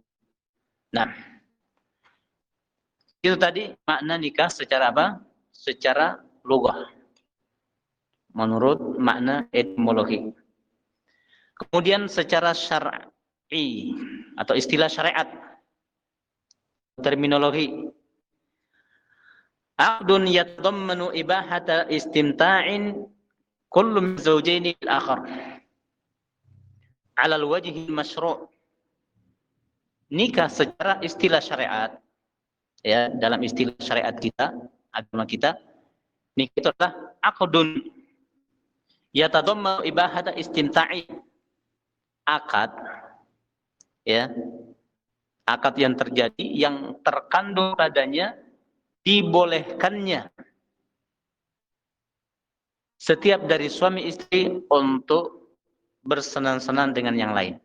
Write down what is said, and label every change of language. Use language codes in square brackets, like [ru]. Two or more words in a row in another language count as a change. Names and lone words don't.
[id] Nah, itu tadi makna nikah secara apa? Secara lughah. Menurut makna etimologi. Kemudian secara syar'i atau istilah syariat, terminologi. [ar] عقد يتضمن إباحة استمتاع كل من الزوجين بالآخر على الوجه المشروع'. [id] Nikah secara istilah syariat, ya, dalam istilah syariat kita, agama kita, nikah itu adalah [ar] عقد يتضمن إباحة استمتاع, [id] akad, ya, akad yang terjadi yang terkandung padanya dibolehkannya setiap dari suami istri untuk bersenang-senang dengan yang lain.